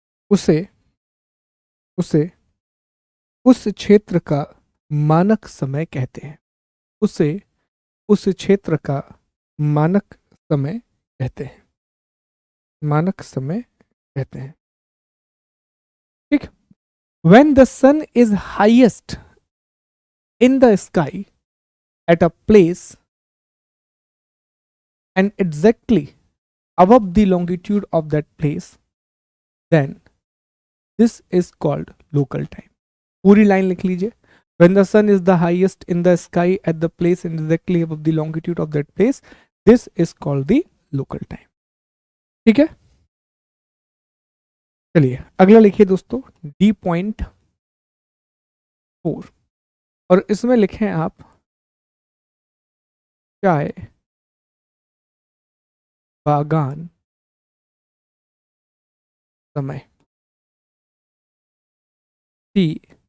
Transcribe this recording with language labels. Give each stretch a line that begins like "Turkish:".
Hindi: उसे उसे उस क्षेत्र का मानक समय कहते हैं, उसे उस क्षेत्र का मानक समय कहते हैं, मानक समय कहते हैं।
English: ठीक, when the sun is highest in the sky at a place and exactly above the longitude of that place, then this is called local time।
Hindi: पूरी लाइन लिख लीजिए,
English: when the sun is the highest in the sky at the place and exactly above the longitude of that place, this is called the local time.
Hindi: ठीक है, चलिए अगला लिखिए दोस्तों, D.4 और इसमें लिखें आप चाय बागान समय, टी